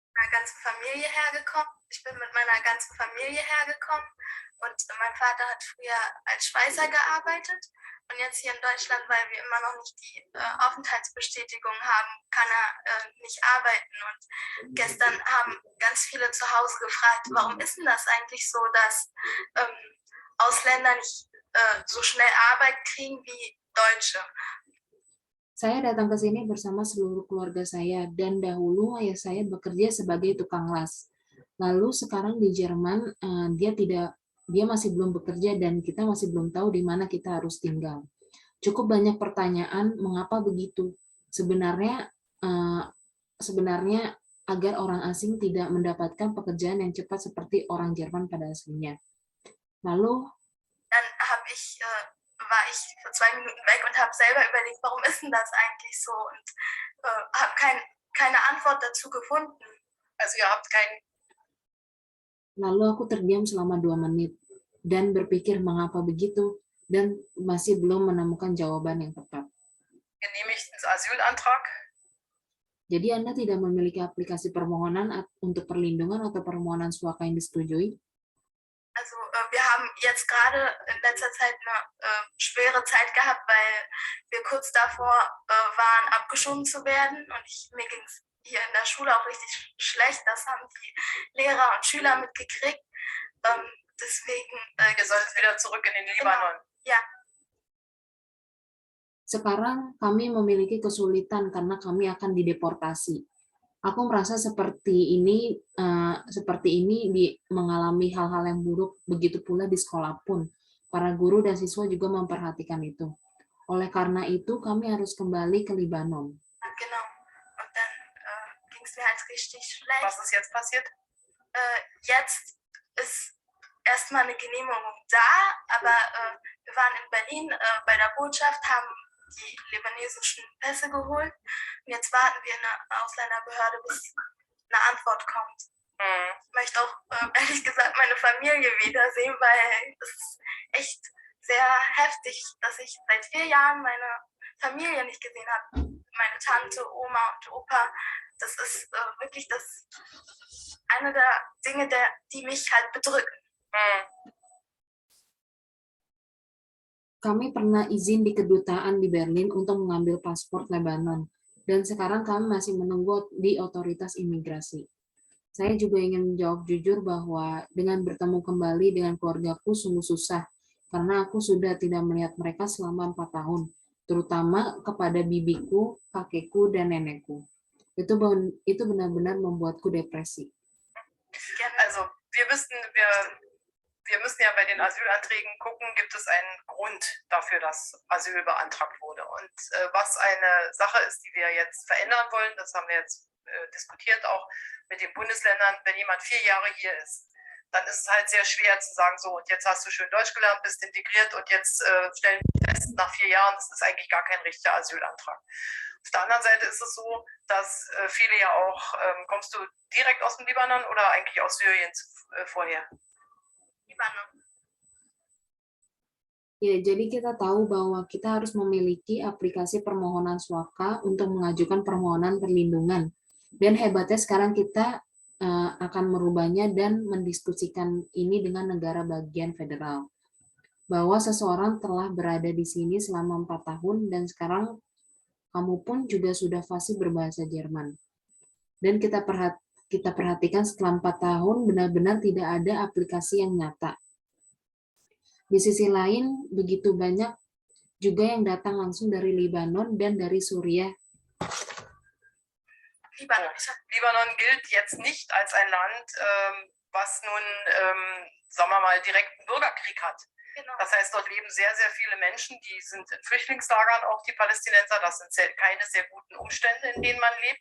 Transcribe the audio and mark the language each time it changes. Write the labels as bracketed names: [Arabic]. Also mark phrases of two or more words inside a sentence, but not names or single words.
[German] ganzen Familie hergekommen. Ich bin mit meiner ganzen Familie hergekommen und mein Vater hat früher als Schweißer gearbeitet und jetzt hier in Deutschland, weil wir immer noch nicht die Aufenthaltsbestätigung haben, kann er nicht arbeiten. Und gestern haben ganz viele zu Hause gefragt, warum ist denn das eigentlich so, dass Ausländer nicht so schnell Arbeit kriegen wie Deutsche? [Indonesian] Saya datang ke sini bersama seluruh keluarga saya, dan dahulu ayah saya bekerja sebagai tukang las. Lalu sekarang di Jerman, dia masih belum bekerja dan kita masih belum tahu di mana kita harus tinggal. Cukup banyak pertanyaan mengapa begitu. Sebenarnya agar orang asing tidak mendapatkan pekerjaan yang cepat seperti orang Jerman pada aslinya. Lalu [German] dann war ich für 2 Minuten weg und habe selber überlegt, warum ist denn das eigentlich so? Und habe keine Antwort dazu gefunden. Also ihr habt kein... [Indonesian] Lalu aku terdiam selama 2 menit dan berpikir mengapa begitu dan masih belum menemukan jawaban yang tepat. [German] Genehmigten Asylantrag? [Indonesian] Jadi Anda tidak memiliki aplikasi permohonan untuk perlindungan atau permohonan suaka yang disetujui? [German] Also wir haben jetzt gerade in letzter Zeit eine schwere Zeit gehabt, weil wir kurz davor waren, abgeschoben zu werden und mir ging es hier in der Schule auch richtig schlecht. Das haben die Lehrer und Schüler mitgekriegt. Deswegen... ihr solltet wieder zurück in den Libanon. Genau. Ja. [Indonesian] Sekarang kami memiliki kesulitan karena kami akan dideportasi. Aku merasa seperti ini mengalami hal-hal yang buruk, begitu pula di sekolah pun. Para guru dan siswa juga memperhatikan itu. Oleh karena itu, kami harus kembali ke Libanon. [German] Genau. Und dann ging es mir halt richtig schlecht. Was ist jetzt passiert? Jetzt ist erstmal eine Genehmigung da, aber wir waren in Berlin bei der Botschaft, haben die libanesischen Pässe geholt. Und jetzt warten wir in der Ausländerbehörde, bis eine Antwort kommt. Ich möchte auch ehrlich gesagt meine Familie wiedersehen, weil es ist echt sehr heftig, dass ich seit 4 Jahren meine Familie nicht gesehen habe. Meine Tante, Oma und Opa. Das ist wirklich eine der Dinge, die mich halt bedrücken. [Indonesian] Kami pernah izin di kedutaan di Berlin untuk mengambil paspor Lebanon, dan sekarang kami masih menunggu di otoritas imigrasi. Saya juga ingin menjawab jujur bahwa dengan bertemu kembali dengan keluargaku sungguh susah, karena aku sudah tidak melihat mereka selama 4 tahun, terutama kepada bibiku, kakekku, dan nenekku. Itu benar-benar membuatku depresi. [German] Also, wir müssen ja bei den Asylanträgen gucken, gibt es einen Grund dafür, dass Asyl beantragt wurde. Und was eine Sache ist, die wir jetzt verändern wollen, das haben wir jetzt diskutiert auch mit den Bundesländern, wenn jemand 4 Jahre hier ist, dann ist es halt sehr schwer zu sagen, so, und jetzt hast du schön Deutsch gelernt, bist integriert und jetzt stellen wir fest, nach 4 Jahren, das ist eigentlich gar kein richtiger Asylantrag. Auf der anderen Seite ist es so, dass viele ja auch, kommst du direkt aus dem Libanon oder eigentlich aus Syrien vorher? [Indonesian] Ya, jadi kita tahu bahwa kita harus memiliki aplikasi permohonan suaka untuk mengajukan permohonan perlindungan. Dan hebatnya sekarang kita akan merubahnya dan mendiskusikan ini dengan negara bagian federal. Bahwa seseorang telah berada di sini selama 4 tahun dan sekarang kamu pun juga sudah fasih berbahasa Jerman. Dan kita perhatikan setelah 4 tahun benar-benar tidak ada aplikasi yang nyata. Di sisi lain, begitu banyak juga yang datang langsung dari Libanon dan dari Suriah. [German] Libanon gilt jetzt nicht als ein Land, was nun, sagen wir mal, direkt einen Bürgerkrieg hat. Genau. Das heißt, dort leben sehr, sehr viele Menschen, die sind in Flüchtlingslagern, auch die Palästinenser. Das sind keine sehr guten Umstände, in denen man lebt.